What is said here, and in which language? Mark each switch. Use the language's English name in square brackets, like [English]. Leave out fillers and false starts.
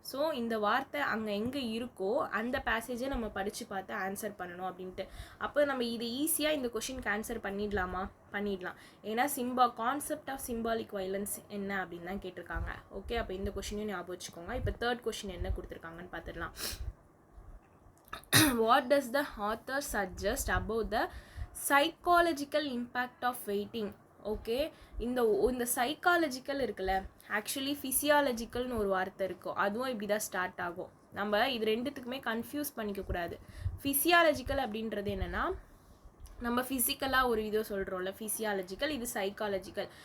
[Tamil] So இந்த வார்த்தை அங்கே எங்கே இருக்கோ அந்த பேசேஜை நம்ம படித்து பார்த்து ஆன்சர் பண்ணணும் அப்படின்ட்டு. அப்போ நம்ம இது ஈஸியாக இந்த கொஷினுக்கு ஆன்சர் பண்ணிடலாம். ஏன்னா கான்செப்ட் ஆஃப் சிம்பாலிக் வைலன்ஸ் என்ன அப்படின்னு தான் கேட்டிருக்காங்க. ஓகே, அப்போ இந்த கொஷினையும் ஞாபகம் வச்சுக்கோங்க. இப்போ தேர்ட் கொஷின் என்ன கொடுத்துருக்காங்கன்னு பார்த்துடலாம். [English] What does the author suggest about the psychological impact of waiting? [Tamil] Okay, இந்த சைக்காலஜிக்கல் இருக்குல்ல, ஆக்சுவலி ஃபிசியாலஜிக்கல்னு ஒரு வார்த்தை இருக்கும், அதுவும் இப்படி தான் ஸ்டார்ட் ஆகும். நம்ம இது ரெண்டுத்துக்குமே கன்ஃபியூஸ் பண்ணிக்கக்கூடாது. ஃபிசியாலஜிக்கல் அப்படின்றது என்னென்னா நம்ம ஃபிசிக்கலாக ஒரு இது சொல்கிறோம்ல, ஃபிசியாலஜிக்கல், இது சைக்காலஜிக்கல்.